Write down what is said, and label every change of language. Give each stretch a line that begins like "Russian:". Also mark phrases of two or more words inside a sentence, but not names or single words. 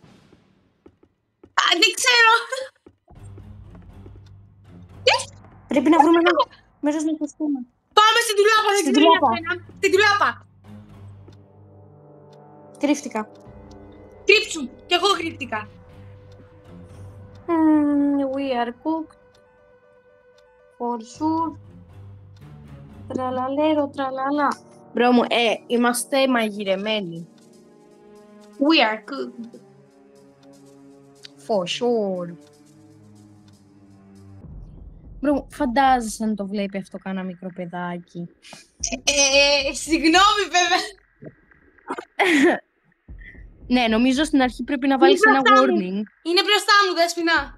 Greek: Δεν ξέρω. Πρέπει να βρούμε ένα μέρος να υποστούμε. Πάμε στην τουλάπα, δεν ξέρω για σένα. Στην τουλάπα. Κρύφτηκα. Κρύψου, κι εγώ κρύφτηκα.
English: We are cooked. For sure.
Greek: Τραλαλέρο, τραλαλά. Μπρο μου, είμαστε μαγειρεμένοι.
English: We are good. For sure.
Greek: Μπρο, φαντάζεσαι αν το βλέπει αυτό κάνα μικρό παιδάκι. Συγγνώμη βέβαια. Ναι, νομίζω στην αρχή πρέπει να βάλεις ένα μπροστά μου.
English: warning.
Greek: Είναι μπροστά μου, Δέσποινα.